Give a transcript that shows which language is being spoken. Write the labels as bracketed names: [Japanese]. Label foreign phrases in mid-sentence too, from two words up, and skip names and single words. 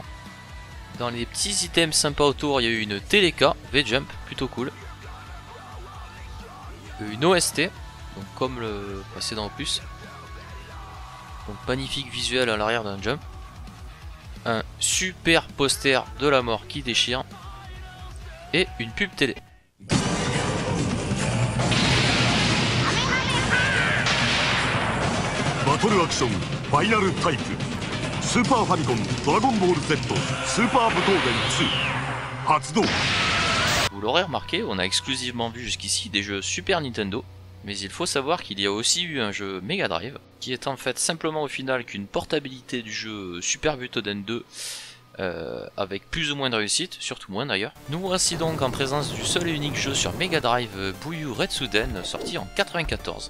[French] Dans les petits items sympas autour, il y a eu une Teleka V-Jump, plutôt cool. Une OST, donc comme le précédent opus. Donc magnifique visuel à l'arrière d'un jump. un super poster de la mort qui déchire et une pub télé. [Japanese] バトルアクションファイナルタイプスーパーファミコンドラゴンボール Z スーパー武闘伝2発動 [French] Vous l'aurez remarqué, on a exclusivement vu jusqu'ici des jeux Super Nintendo, mais il faut savoir qu'il y a aussi eu un jeu Mega Drive, qui est en fait simplement au final qu'une portabilité du jeu Super Butoden 2, avec plus ou moins de réussite, surtout moins d'ailleurs. Nous voici donc en présence du seul et unique jeu sur Mega Drive Buyu Retsuden, sorti en 94.